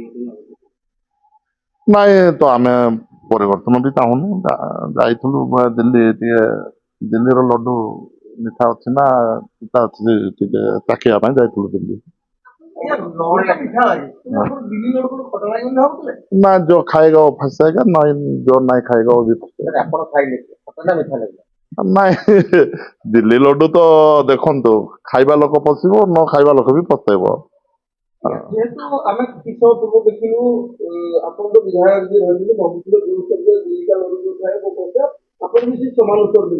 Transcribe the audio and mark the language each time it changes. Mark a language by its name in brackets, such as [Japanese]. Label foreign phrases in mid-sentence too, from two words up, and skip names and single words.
[Odia] ନାଇଁ ତ ଆମେ ପରିବର୍ତ୍ତନ ବି ଚାହୁଁନୁ। ଯାଇଥିଲୁ ଦିଲ୍ଲୀ ଟିକେ ଦିଲ୍ଲୀର ଲଡୁ ମିଠା ଅଛି ନା ପିଠା ଅଛି ଟିକେ ଚାଖିବା ପାଇଁ ଯାଇଥିଲୁ ଦିଲ୍ଲୀ। [Hindi] ନା जो खाएगा वो फंसेगा नहीं, जो नहीं खाएगा वो भी फंसेगा। [Odia] ନାଇଁ ଦିଲ୍ଲୀ ଲଡୁ ତ ଦେଖନ୍ତୁ ଖାଇବା ଲୋକ ପଶିବ ନ ଖାଇବା ଲୋକ ବି ପଶେଇବ। ଯେହେତୁ ଆମେ କିଛି ସମୟ ପୂର୍ବ ଦେଖିଲୁ ଆପଣଙ୍କ ବିଧାୟକ ଯିଏ ରହିଥିଲେ ମହମୁଦୁର ଯୋଉ ଦିଲ୍ଲୀକା ଲଡୁ ଯୋଉ ଥାଏ ମୋ କଥା ଆପଣ ବି ସେ ସମାନ ଉତ୍ତର ଦେଲେ।